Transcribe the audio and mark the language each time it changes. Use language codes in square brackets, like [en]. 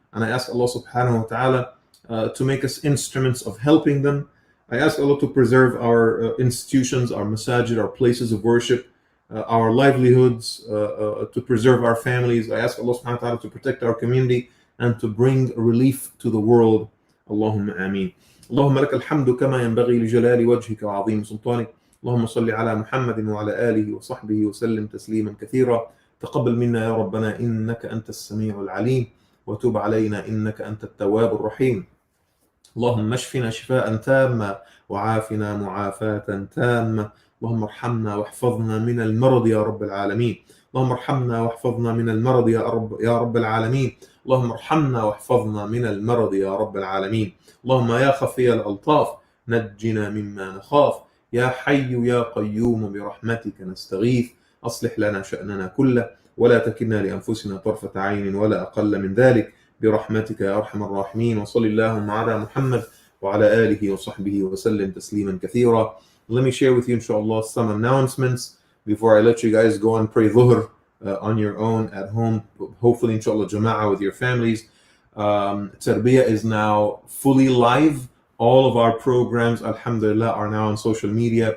[en] And I ask Allah subhanahu wa ta'ala to make us instruments of helping them. I ask Allah to preserve our institutions, our masjid, our places of worship, our livelihoods, to preserve our families. I ask Allah subhanahu wa ta'ala to protect our community and to bring relief to the world. [ar] Allahumma ameen. اللهم لك الحمد كما ينبغي لجلال وجهك وعظيم سلطانك. اللهم صل على محمد وعلى آله وصحبه وسلم تسليما كثيرا. تقبل منا يا ربنا إنك أنت السميع العليم وتب علينا إنك أنت التواب الرحيم. اللهم اشفنا شفاء تاما وعافنا معافاة تامة. اللهم ارحمنا واحفظنا من المرض يا رب العالمين. اللهم ارحمنا واحفظنا من المرض يا رب العالمين. اللهم ارحمنا واحفظنا من المرض يا رب العالمين. اللهم يا خفي الألطاف نجنا مما نخاف. يا حي يا قيوم برحمتك نستغيث. أصلح لنا شأننا كله ولا تكلنا لأنفسنا طرفة عين ولا أقل من ذلك برحمتك يا أرحم الراحمين. وصل اللهم على محمد وعلى آله وصحبه وسلم تسليما كثيرا. [en] Let me share with you, inshallah, some announcements before I let you guys go and pray dhuhr on your own at home. Hopefully, inshallah, jama'ah with your families. Tarbiyah is now fully live. All of our programs, alhamdulillah, are now on social media.